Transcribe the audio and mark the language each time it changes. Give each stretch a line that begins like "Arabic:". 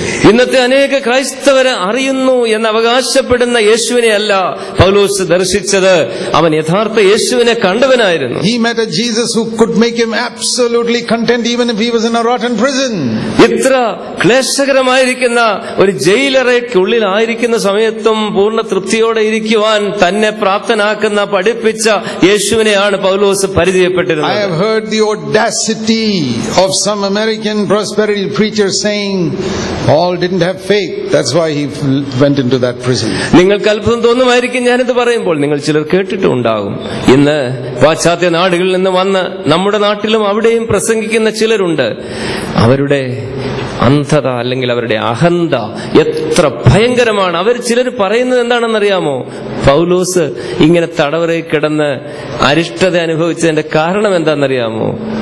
Malayalam: ഇന്നത്തെ അനേക ക്രൈസ്തവരെ അറിയുന്നു എന്ന് അവകാശപ്പെടുന്ന യേശുവിനെ അല്ല പൗലോസ് ദർശിച്ചത്. അവൻ യഥാർത്ഥ യേശുവിനെ കണ്ടവനായിരുന്നു.
English: He met a Jesus who could make him absolutely content even if he was in a rotten prison.
Malayalam: ഇത്ര ക്ലേശകരമായിരിക്കുന്ന ഒരു ജയിലറയ്ക്കുള്ളിലായിരിക്കുന്ന സമയത്തും പൂർണ്ണ തൃപ്തിയോടെ ഇരിക്കുവാൻ തന്നെ പ്രാപ്തനാക്കുന്ന പഠിപ്പിച്ച യേശുവിനെയാണ് പൗലോസ് പരിചയപ്പെട്ടിരുന്നത്.
English: I have heard the audacity of some American prosperity preachers saying Paul didn't have faith, that's why he went into that prison.
Malayalam: നിങ്ങൾക്ക് അത്ഭുതം തോന്നുമായിരിക്കും ഞാനിത് പറയുമ്പോൾ. നിങ്ങൾ ചിലർ കേട്ടിട്ടുണ്ടാകും. ഇന്ന് പാശ്ചാത്യ നാടുകളിൽ നിന്ന് വന്ന് നമ്മുടെ നാട്ടിലും അവിടെയും പ്രസംഗിക്കുന്ന ചിലരുണ്ട്. അവരുടെ അന്ധത അല്ലെങ്കിൽ അവരുടെ അഹന്ത എത്ര എത്ര ഭയങ്കരമാണ്. അവർ ചിലർ പറയുന്നത് എന്താണെന്നറിയാമോ? പൗലോസ് ഇങ്ങനെ തടവറയിൽ കിടന്ന് അരിഷ്ടത അനുഭവിച്ചതിന്റെ കാരണം എന്താണെന്നറിയാമോ?